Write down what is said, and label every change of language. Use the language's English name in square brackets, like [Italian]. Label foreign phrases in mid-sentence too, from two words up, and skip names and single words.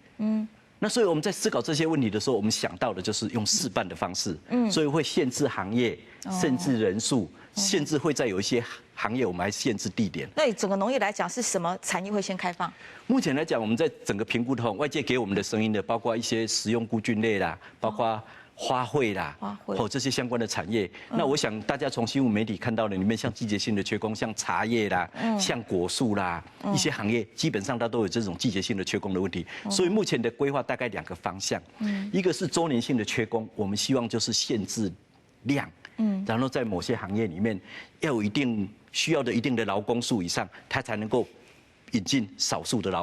[Chinese] 那所以我們在思考這些問題的時候，我們想到的就是用試辦的方式。所以會限制行業，限制人數，甚至會再有一些行業我們還限制地點。那整個農業來講，是什麼產業會先開放？目前來講，我們在整個評估的話，外界給我們的聲音的，包括一些食用菇菌類啦，包括花卉啦，这些相关的产业。那我想大家从新闻媒体看到的里面，像季节性的缺工，像茶叶啦，像果树啦，一些行业基本上它都有这种季节性的缺工的问题。所以目前的规划大概2个方向，一个是周年性的缺工，我们希望就是限制量，然后在某些行业里面要有需要的一定的劳工数以上，它才能够引进少数的